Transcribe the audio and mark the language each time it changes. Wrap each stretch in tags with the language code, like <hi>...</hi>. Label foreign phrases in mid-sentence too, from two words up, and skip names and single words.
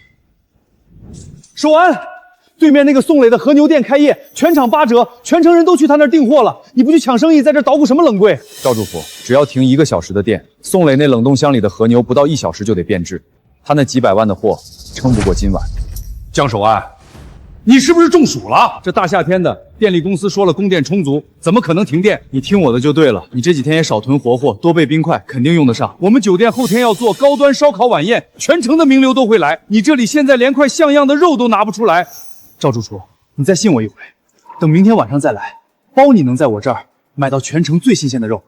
<zh>守安，對面那個宋磊的和牛店開業，全場8折，全城人都去他那兒訂貨了。你不去搶生意，在這搗鼓什麼冷櫃？趙主廚，只要停1個小時的電，宋磊那冷凍箱裡的和牛不到1小時就得變質，他那幾百萬的貨撐不過今晚。江守安，你是不是中暑了？这大夏天的，电力公司说了供电充足，怎么可能停电？你听我的就对了。你这几天也少囤活货，多备冰块，肯定用得上。我们酒店后天要做高端烧烤晚宴，全城的名流都会来。你这里现在连块像样的肉都拿不出来。赵主厨，你再信我一回，等明天晚上再来，包你能在我这儿买到全城最新鲜的肉。</zh>